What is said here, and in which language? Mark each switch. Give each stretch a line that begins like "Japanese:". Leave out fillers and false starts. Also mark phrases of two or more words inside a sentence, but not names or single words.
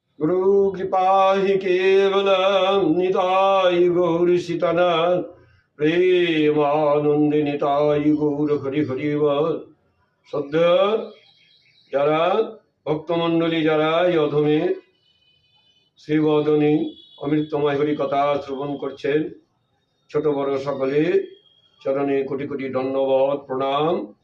Sanskrit: गुरु कृपा ही केवलम निताय गौर सीतानाथ प्रेमानंद निताय गौर हरि हरि বল।
Bangla: শ্রদ্ধা যারা ভক্তমণ্ডলী যারা এই অধমে শ্রীবদনী অমৃতময় হরি কথা শ্রবণ করছেন, ছোট বড় সকলে চরণে কোটি কোটি দণ্ডবত প্রণাম।